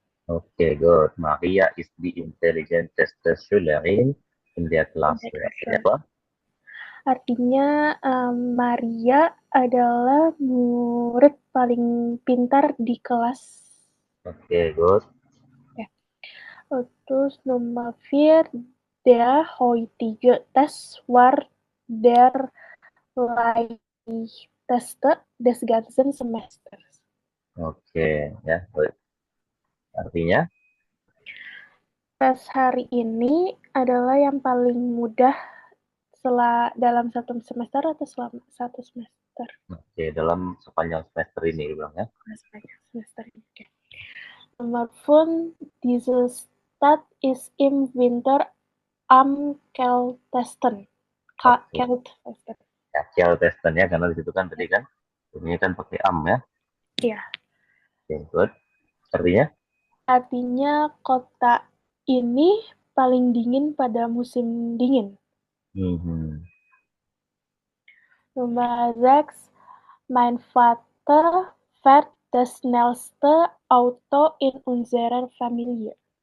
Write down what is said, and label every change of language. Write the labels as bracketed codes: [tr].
[de] Oke, good. Maria is the intelligenteste Schülerin in der Klasse. [id] Artinya apa? Artinya Maria adalah murid paling pintar di kelas. [en] Oke, good. [id] Terus nomor 4, [de] der heutige Test war der leichteste des ganzen Semesters. [id] Oke, ya, good. Artinya? Tes hari ini adalah yang paling mudah dalam satu semester atau selama satu semester? Oke, dalam sepanjang semester ini bilang ya. Sepanjang semester ini. Okay. Nomor 5, [de] diese Stadt ist im Winter am kältesten. Kältesten. [id] Ya, kältesten ya, karena di situ kan tadi kan ini kan pakai am ya. Iya. Oke, good. Artinya? Artinya kota ini paling dingin pada musim dingin. Nomor 6, [de] mein Vater fährt das schnellste Auto in unserer Familie.